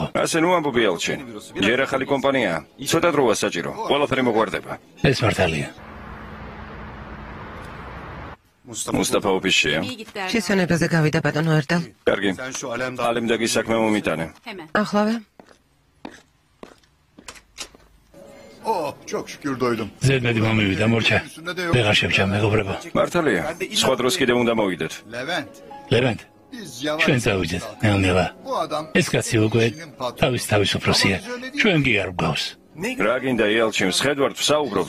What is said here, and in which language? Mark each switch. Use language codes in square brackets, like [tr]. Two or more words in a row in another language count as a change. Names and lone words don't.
[ka] ასე ნუ ამბობი ალჩენ. ჯერ ახალი კომპანიაა. ცოტა დროა საჭირო. ყველაფერი მოგვარდება. ეს მართალია. მუსტაფა ოფისშია. შესვენებაზე გავიდა ბატონო ერდალ. კარგი. ალემდაგი საქმე მომიტანე. ახლავე. [tr] Çok şükür doydum. [ka] ზედმეტი მომივიდა მორჩა. ვეღარ შევჭამ მეგობრებო. მართალია. სხვა დროს კიდე უნდა მოვიდეთ. ლევანტ. ჩვენ წავიდეთ. ნელ-ნელა. ეს კაცი უკვე თავის უფროსია. ჩვენ კი არ გვგავს. რა გინდა იალჩიმ, შედვართ ვსაუბრობთ.